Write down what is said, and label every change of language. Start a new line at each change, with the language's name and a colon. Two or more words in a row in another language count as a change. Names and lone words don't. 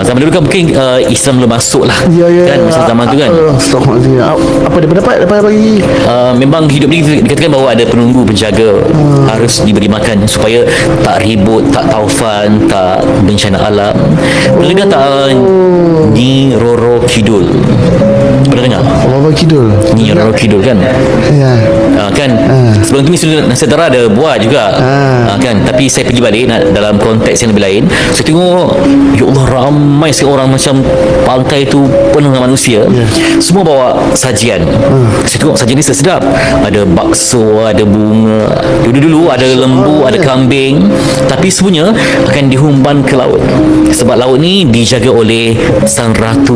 Malay: Zaman dulu kan mungkin Islam belum masuk lah, Ya. kan masa zaman tu kan. Astagfirullahaladzim. Apa dia dapat bagi? Memang hidup ni dikatakan bahawa ada penunggu penjaga, harus diberi makan supaya tak ribut, tak taufan, tak bencana alam. Pernah dengar tak Nyi Roro Kidul? Pernah dengar? Allah Kidul. Nyi Roro Kidul kan? Ya. Kan sebelum tu Misi Nusantara ada buat juga, kan, tapi saya pergi balik dalam konteks yang lebih lain. Saya tengok, ya Allah, ramai sekali orang, macam pantai tu penuh dengan manusia, semua bawa sajian. Saya tengok sajian ni sedap, ada bakso, ada bunga, dulu ada lembu, ada kambing, tapi semuanya akan dihumban ke laut, sebab laut ni dijaga oleh sang ratu.